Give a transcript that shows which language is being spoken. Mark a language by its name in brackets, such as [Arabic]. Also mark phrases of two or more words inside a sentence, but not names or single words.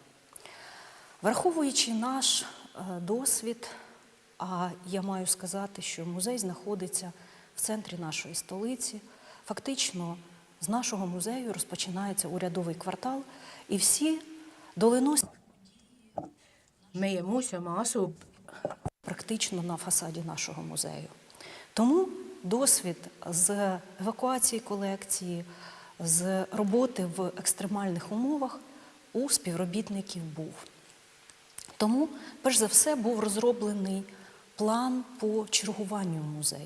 [Ukrainian] Враховуючи наш досвід, а я маю сказати, що музей знаходиться в центрі нашої столиці, фактично з нашого музею розпочинається урядовий квартал, і всі доленосні [Estonian] Meie muuseum asub [Ukrainian] практично на фасаді нашого музею. Тому досвід з евакуації колекції, з роботи в екстремальних умовах у співробітників був. Тому, перш за все, був розроблений план по чергуванню в музеї.